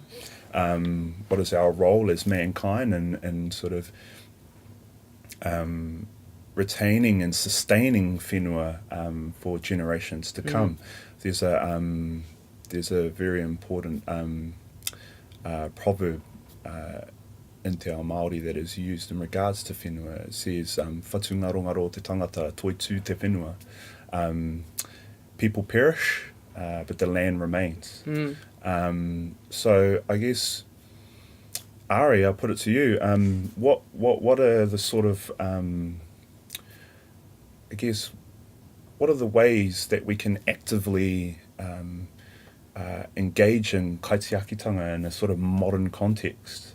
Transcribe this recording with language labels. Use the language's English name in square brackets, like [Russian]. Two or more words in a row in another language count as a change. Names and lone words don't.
[English] What is our role as mankind and sort of retaining and sustaining whenua for generations to come? There's a very important proverb in [Māori] te ao Māori [English] that is used in regards to whenua. It says, [Māori] whatu ngarongaro te tangata, toi tū te whenua. [English] People perish, but the land remains. So I guess, Ari, I'll put it to you. What are the sort of, I guess, what are the ways that we can actively engage in kaitiakitanga in a sort of modern context?